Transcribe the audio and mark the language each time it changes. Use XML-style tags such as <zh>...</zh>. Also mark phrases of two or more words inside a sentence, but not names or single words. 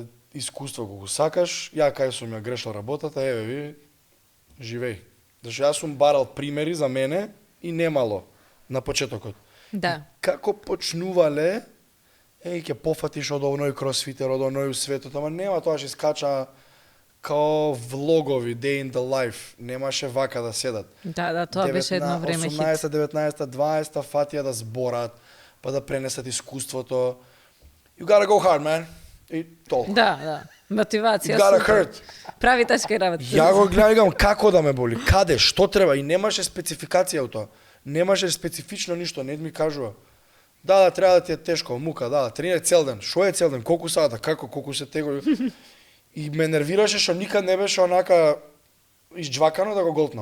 <mk>Искуство го сакаш, ја кај сум ја грешил работата, еве ви, живеј. Зашто јас сум барал примери за мене и немало на почетокот. Да. Како почнувале, ќе пофатиш од оној кросфитер, од оној светот, ама нема тоа што скача као влогови,</mk> <en>day in the life,</en> <mk>немаше вака да седат. Да, тоа беше едно време хит. 18, 19, 20 фатија да зборат, па да пренесат искуството.</mk> <en>You gotta go hard, man.</en> <mk>И толку. Да. Мотивација.</mk> <en>You gotta</en> <mk>супер. hurt. Прави тешки работи. Ја го гледам како да ме боли, каде, што треба и немаше спецификација од тоа. Немаше специфично ништо, не ми кажува. Да, треба да ти е тешко, мука, да, тренирај цел ден. Што е цел ден? Колку сата, како, колку се тегови. И ме нервираше што никад не беше онака изџвакано да го голтнам.</mk>